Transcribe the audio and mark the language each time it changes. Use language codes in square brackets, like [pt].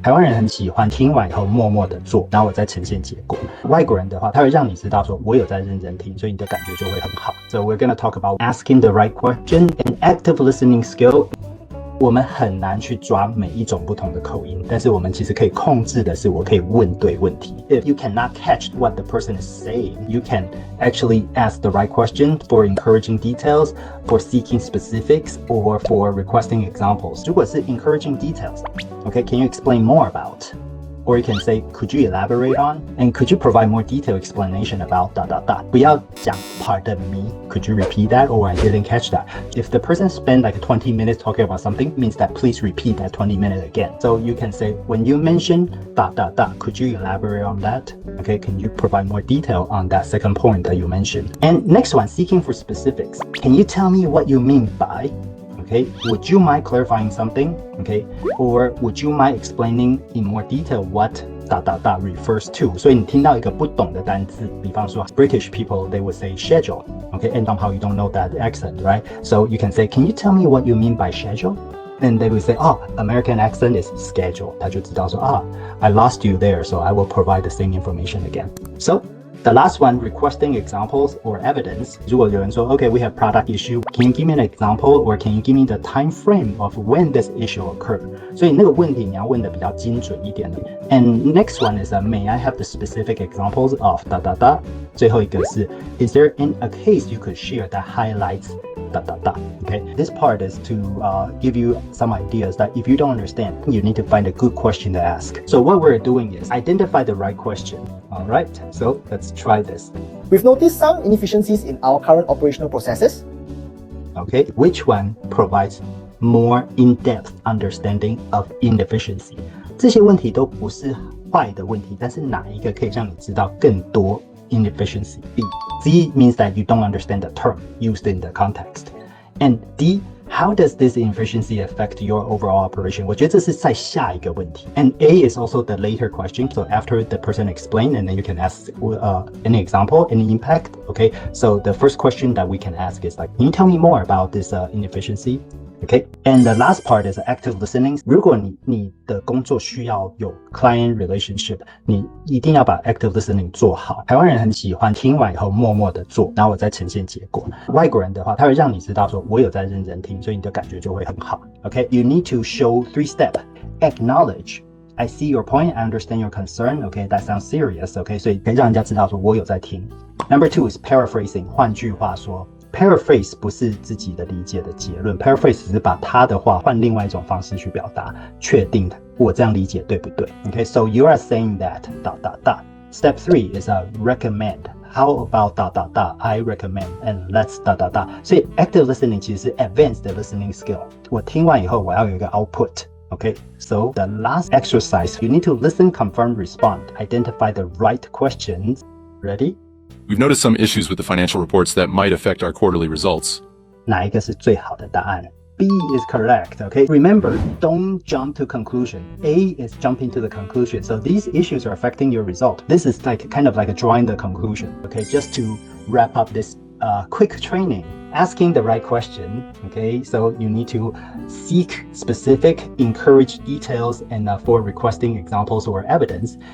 [zh] 台湾人很喜欢听完以后默默的做，然后我再呈现结果。外国人的话，他会让你知道说我有在认真听，所以你的感觉就会很好。 [en] So we're gonna talk about asking the right question and active listening skill. [zh] 我们很难去抓每一种不同的口音，但是我们其实可以控制的是，我可以问对问题。 [en] If you cannot catch what the person is saying, you can actually ask the right question for encouraging details, for seeking specifics, or for requesting examples. [zh] 如果是 [en] encouraging details, okay, can you explain more about? Or you can say, could you elaborate on? And could you provide more detailed explanation about ... [zh] 不要讲 [en] pardon me. Could you repeat that? Or I didn't catch that. If the person spent like 20 minutes talking about something, means that please repeat that 20 minutes again. So you can say, when you mention ... could you elaborate on that? Okay, can you provide more detail on that second point that you mentioned? And next one, seeking for specifics. Can you tell me what you mean by? Okay, would you mind clarifying something? Okay, or would you mind explaining in more detail what ... refers to? [zh] 所以你听到一个不懂的单字，比方说 [en] British people, they would say schedule. Okay, and somehow you don't know that accent, right? So you can say, can you tell me what you mean by schedule? And they would say, oh, American accent is schedule. [zh] 他就知道说 [en] I lost you there, so I will provide the same information again. So the last one, requesting examples or evidence. [zh] 如果有人说 [en] okay, we have product issue, can you give me an example or can you give me the time frame of when this issue occurred? [zh] 所以那个问题你要问的比较精准一点的。 [en] And next one is may I have the specific examples of ... [zh] 最后一个是 [en] is there a case you could share that highlights ... Okay, this part is to give you some ideas that if you don't understand, you need to find a good question to ask. So what we're doing is identify the right question. All right, so let's try this. We've noticed some inefficiencies in our current operational processes. Okay, which one provides more in-depth understanding of inefficiency? [zh] 这些问题都不是坏的问题，但是哪一个可以让你知道更多 inefficiency? [en] B. Z means that you don't understand the term used in the context. And D, how does this inefficiency affect your overall operation? [zh] 我觉得这是在下一个问题。 [en] And A is also the later question. So after the person explained, and then you can ask any example, any impact. Okay, so the first question that we can ask is like, can you tell me more about this inefficiency? Okay, and the last part is active listening. [zh] 如果你的工作需要有 [en] client relationship, [zh] 你一定要把 [en] active listening [zh] 做好。台湾人很喜欢听完以后默默的做，然后我再呈现结果。外国人的话，他会让你知道说我有在认真听，所以你的感觉就会很好。 [en] Okay, you need to show 3 steps. Acknowledge. I see your point. I understand your concern. Okay, that sounds serious. [zh] Okay, 所以可以让人家知道说我有在听。 [en] Number 2 is paraphrasing. [zh] 换句话说。 Paraphrase 不是自己的理解的结论 ，Paraphrase 只是把他的话换另外一种方式去表达，确定我这样理解对不对 ？ [en] Okay, so you are saying that ... Step 3 is a recommend. How about ... I recommend and let's ... [zh] 所以 [en] active listening [zh] 其实是 [en] advanced listening skill. [zh] 我听完以后我要有一个 output. [en] Okay, so the last exercise, you need to listen, confirm, respond. Identify the right questions. Ready? We've noticed some issues with the financial reports that might affect our quarterly results. [zh] 哪一个是最好的答案 [en] B is correct, okay? Remember, don't jump to conclusion. A is jumping to the conclusion. So these issues are affecting your result. This is like kind of like drawing the conclusion, okay? Just to wrap up this quick training. Asking the right question, okay? So you need to seek specific, encourage details, and for requesting examples or evidence.